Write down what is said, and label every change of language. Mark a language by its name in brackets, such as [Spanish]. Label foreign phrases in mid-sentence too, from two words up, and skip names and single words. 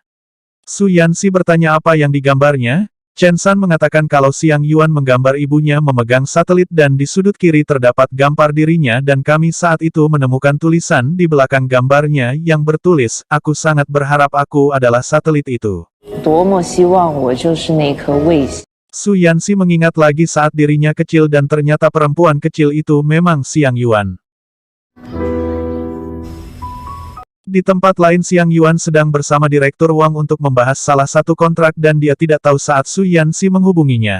[Indonesian] Su Yanxi bertanya apa yang digambarnya. Chen San mengatakan kalau Xiang Yuan menggambar ibunya memegang satelit dan di sudut kiri terdapat gambar dirinya dan kami saat itu menemukan tulisan di belakang gambarnya yang bertulis, "Aku sangat berharap aku adalah satelit itu." [Chinese] 多么希望我就是那颗卫星。 [Indonesian] Su Yanxi mengingat lagi saat dirinya kecil dan ternyata perempuan kecil itu memang Xiang Yuan. Di tempat lain Xiang Yuan sedang bersama Direktur Wang untuk membahas salah satu kontrak dan dia tidak tahu saat Su Yanxi menghubunginya.